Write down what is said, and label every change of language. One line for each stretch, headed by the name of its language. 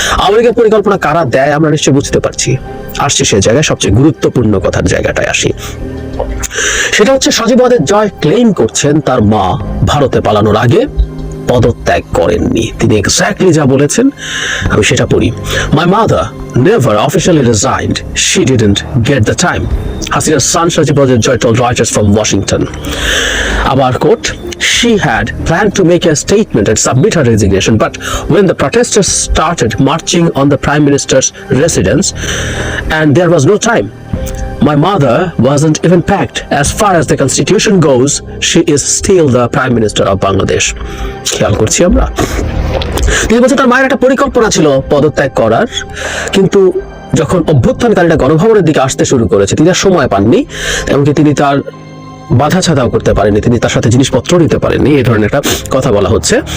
Bangla: আওয়ামী লীগের পরিকল্পনা কারা দেয় আমরা নিশ্চয়ই বুঝতে পারছি। আসছি সে জায়গায় সবচেয়ে গুরুত্বপূর্ণ কথার জায়গাটায় আসি। সেটা হচ্ছে সজীব ওয়াজেদ জয় ক্লেম করছেন তার মা ভারতে পালানোর আগে পদত্যাগ করেননি। তিনি এক্স্যাক্টলি যা বলেছেন আমি সেটা পড়ি।
English: My mother never officially resigned. She didn't get the time. Hasina's son Sajib Wajed Joy told Reuters from Washington. Abar quote, she had planned to make a statement and submit her resignation, but when the protesters started marching on the Prime Minister's residence and there was no time, my mother wasn't even packed. As far as the constitution goes, she is still the Prime Minister of Bangladesh.
Bangla: খেয়াল করছি আমরা। তিনি বলছেন তার মায়ের একটা পরিকল্পনা ছিল পদত্যাগ করার, কিন্তু যখন অভ্যুত্থানকারীরা গণভবনের দিকে আসতে শুরু করেছে তিনি আর সময় পাননি, এমনকি তিনি তার বাধা ছাদাও করতে পারেননি, তিনি তার সাথে জিনিসপত্র নিতে পারেননি, এই ধরনের একটা কথা বলা হচ্ছে।